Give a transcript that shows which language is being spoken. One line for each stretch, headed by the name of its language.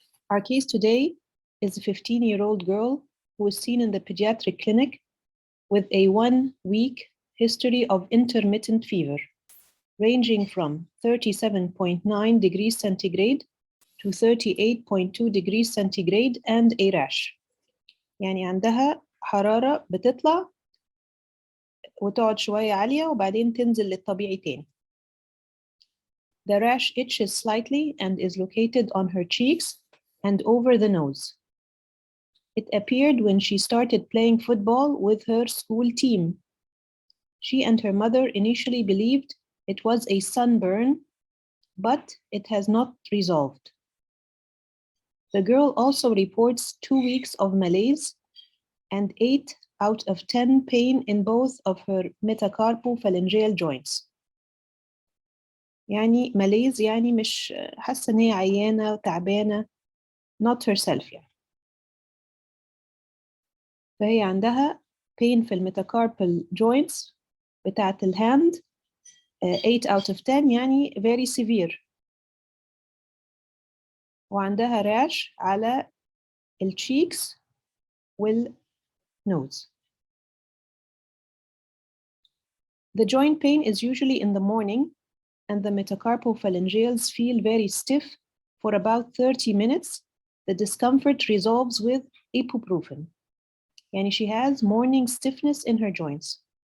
English: Our case today is a 15-year-old girl who is seen in the pediatric clinic with a 1-week history of intermittent fever, ranging from 37.9 degrees centigrade to 38.2 degrees centigrade and a rash.
Arabic: يعني عندها حرارة بتطلع وتقعد شوية عالية وبعدين تنزل للطبيعي تاني.
English: The rash itches slightly and is located on her cheeks and over the nose. It appeared when she started playing football with her school team. She and her mother initially believed it was a sunburn, but it has not resolved. The girl also reports 2 weeks of malaise and 8 out of 10 pain in both of her metacarpophalangeal joints.
Arabic: يعني malaise يعني مش حاسة إن هي عيانة وتعبانة,
English: not herself
Arabic: يعني. فهي عندها pain في المetacarpal joints بتاعت الهاند
English: 8 out of 10
Arabic: يعني
English: very severe.
Arabic: وعندها rash على الcheeks والnose.
English: The joint pain is usually in the morning and the metacarpophalangeals feel very stiff for about 30 minutes. The discomfort resolves with ibuprofen. Yani she has morning stiffness in her joints.